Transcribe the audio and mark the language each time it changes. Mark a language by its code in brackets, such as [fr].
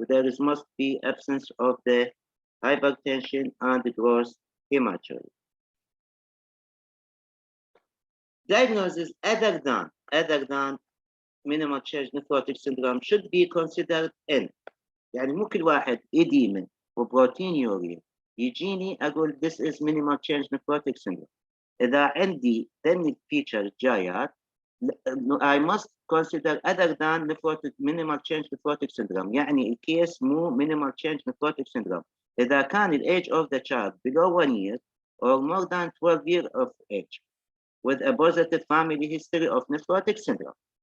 [en] There must be absence of the hypertension and the gross hematuria. Diagnosis other than minimal change nephrotic syndrome should be considered in. [ar] يعني مو كل واحد إديمة وبروتينيوريا يجيني أقول [en] this is minimal change nephrotic syndrome. [ar] إذا عندي ثاني [en] feature [ar] جايات [en] I must consider other than nephrotic minimal change nephrotic syndrome. [ar] يعني الكيس مو [en] minimal change nephrotic syndrome [ar] إذا كان [en] the age of the child below 1 year or more than 12 years of age with a positive family history of nephrotic syndrome.